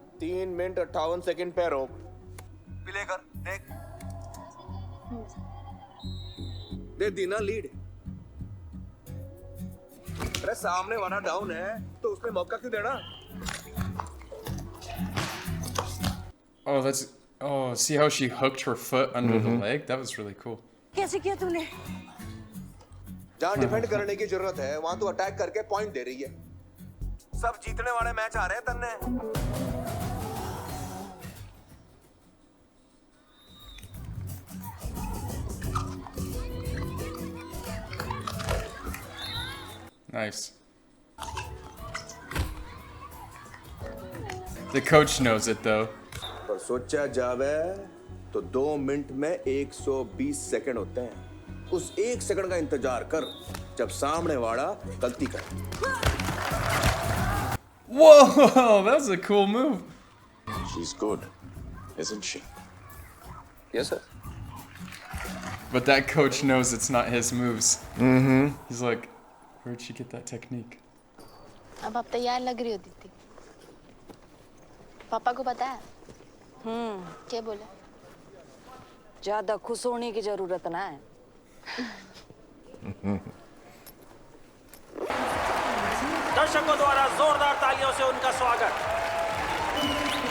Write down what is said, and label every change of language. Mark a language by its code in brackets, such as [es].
[hi] 3 minute 58 second पे रोक. Play कर देख. दे दी ना लीड. अरे सामने वाला डाउन है तो उसमें मौका क्यों देना? [en] Oh, that's... Oh, see how she hooked her foot under the leg? That was really cool. [hi] कैसे किया तूने? जहाँ डिफेंड करने की जरूरत है वहां तो अटैक करके पॉइंट दे रही है। सब जीतने वाले मैच आ रहे हैं तन्ने। [en] Nice. The coach knows it though. [hi] पर सोचा जावे तो 2 मिनट में 120 सेकंड होते हैं। उस 1 सेकंड का इंतजार कर जब सामने वाला गलती करे। [en] Whoa, that was a cool move. She's good, isn't she? Yes sir. But that coach knows it's not his moves. Mm-hmm. He's like, where'd she get that technique? [hi] अब आप तैयार लग रही होती थी। पापा को पता है? क्या बोले? ज्यादा खुश होने की जरूरत ना है। दर्शकों द्वारा जोरदार तालियों से उनका स्वागत।